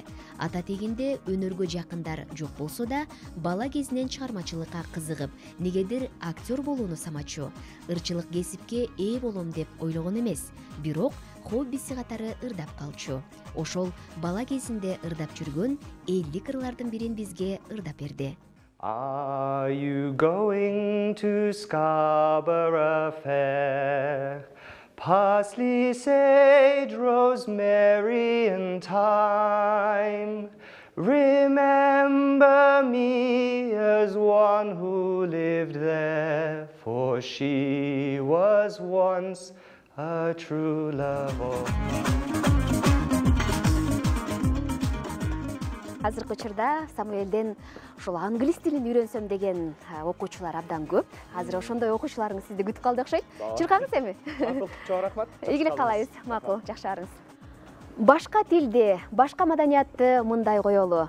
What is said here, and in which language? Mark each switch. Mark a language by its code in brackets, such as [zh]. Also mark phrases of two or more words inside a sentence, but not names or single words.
[ky] Ата тегинде өнөргө жакындар жок болсо да, бала кезинен чыгармачылыкка кызыгып, негедир актер болууну самачу. Ырчылык кесипке ээ болом деп ойлогон эмес, бирок хоббиси катары ырдап калчу. Ошол бала кезинде ырдап жүргөн 50 ырлардын бирин бизге ырдап берди. [en] Are you going to Scarborough Fair? Parsley, sage, rosemary, and thyme. Remember me as one who lived there, for she was once a true love of mine. [ky] Азыркы учурда Самуэлден ушул англис тилин үйрөнсөм деген окуучулар абдан көп. Азыр ошондой окуучуларыңыз сизди күтүп калды окшойт. Чуркаңыз эми? Макул, чоң рахмат. Ийгилик каалайбыз. Макул, жакшы барыңыз. Башка тилди, башка маданиятты мындай коелу.